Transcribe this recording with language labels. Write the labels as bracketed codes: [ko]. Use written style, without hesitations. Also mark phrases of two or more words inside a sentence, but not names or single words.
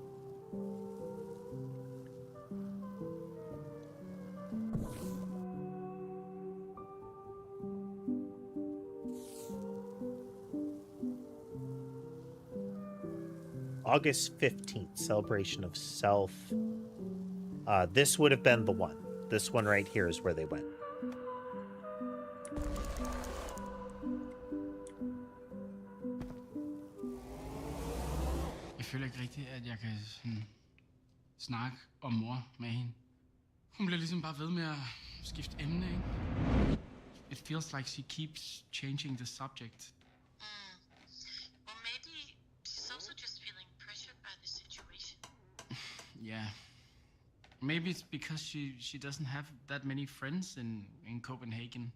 [en] August 15th, celebration of self. This would have been the one. This one right here is where they went. [da] Jeg føler ikke rigtigt, at jeg kan snakke om mor med hende. Hun bliver ligesom bare ved med at skifte emne, ikke? [en] It feels like she keeps changing the subject. Or maybe she's also just feeling pressured by the situation. Yeah. Maybe it's because she doesn't have that many friends in Copenhagen.